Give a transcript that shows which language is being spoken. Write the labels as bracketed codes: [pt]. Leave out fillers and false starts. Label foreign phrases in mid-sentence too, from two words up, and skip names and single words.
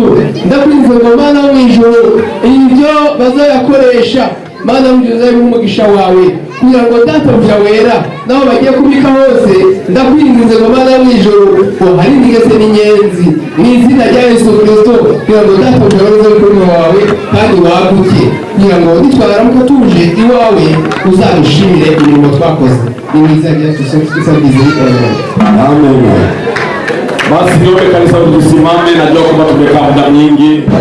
[rw] Ndakwinze ngo Mana w'ijuru ibyo bazayakoresha Mana w'ijuru uzabihe umugisha wawe kugira ngo databuja wera naho bagiye kubika hose. Ndakwinginze ngo Mana w'ijuru uharinde ingese n'inyenzi mu izina rya Yesu Kristo kugira ngo databuja wera kuri wawe kandi waguke, kugira ngo nitwaramuka tuje iwawe uzadushimire imirimo twakoze. Ni mu izina rya Yesu Kristo Amen. [sw] Basi niombe kanisa tusimame, najua kwamba tumekaa muda mwingi.